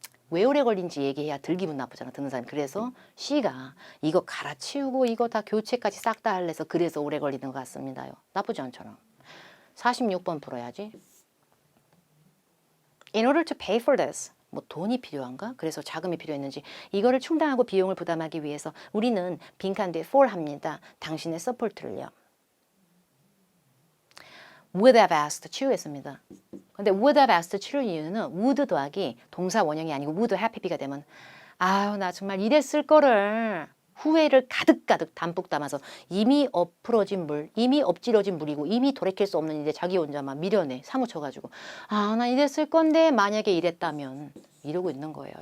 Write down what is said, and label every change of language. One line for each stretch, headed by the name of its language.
Korean: 왜 오래 걸린지 얘기해야 덜 기분 나쁘잖아 듣는 사람이. 그래서 C가 이거 갈아치우고 이거 다 교체까지 싹 다 할래서 그래서 오래 걸리는 것 같습니다요. 나쁘지 않잖아. 46번 풀어야지.
English: In order to pay for this.
Korean: 뭐 돈이 필요한가? 그래서 자금이 필요했는지 이거를 충당하고 비용을 부담하기 위해서 우리는 빈칸 뒤에 for 합니다. 당신의 서포트를요. would have asked 치우했습니다. 근데 would have asked 치울 이유는 would 더하기 동사 원형이 아니고 would have be가 되면 아유 나 정말 이랬을 거를 후회를 가득가득 담뿍 담아서 이미 엎으러진 물, 이미 엎질러진 물이고 이미 돌이킬 수 없는 이제 자기 혼자 막 미련에 사무쳐가지고 아, 나 이랬을 건데 만약에 이랬다면 이러고 있는 거예요.